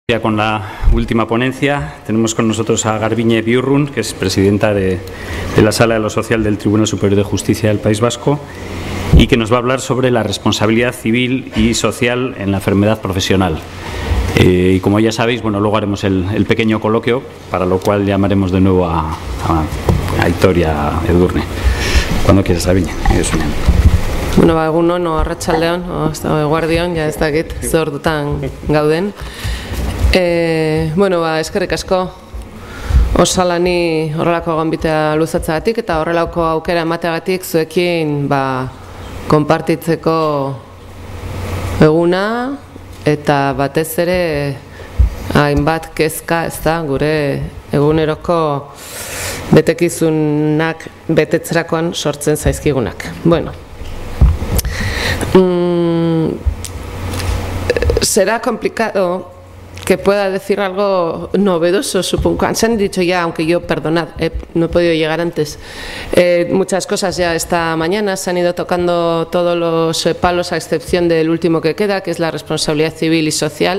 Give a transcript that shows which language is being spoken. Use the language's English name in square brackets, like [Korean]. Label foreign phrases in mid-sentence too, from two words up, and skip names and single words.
[Spanish] Ya con la última ponencia tenemos con nosotros a Garbiñe Biurrun, que es presidenta de la Sala de lo Social del Tribunal Superior de Justicia del País Vasco y que nos va a hablar sobre la responsabilidad civil y social en la enfermedad profesional. Y como ya sabéis, bueno, luego haremos el pequeño coloquio, para lo cual llamaremos de nuevo a Aitor y a Edurne. Cuando quieras, Garbiñe. [Basque] Bueno, egunon, arratsaldeon, eguardion, ja ez dakit, ze ordutan gauden. Bueno, eskerrik asko osalani horrelako gonbitea luzatzagatik eta horrelako aukera emateagatik zuekin konpartitzeko eguna eta batez ere hainbat kezka, ez da, gure eguneroko betekizunak betetzerakoan sortzen zaizkigunak. Bueno, [Spanish] será complicado que pueda decir algo novedoso, supongo. Se han dicho ya, aunque yo, perdonad, no he podido llegar antes, muchas cosas ya esta mañana, se han ido tocando todos los palos a excepción del último que queda, que es la responsabilidad civil y social.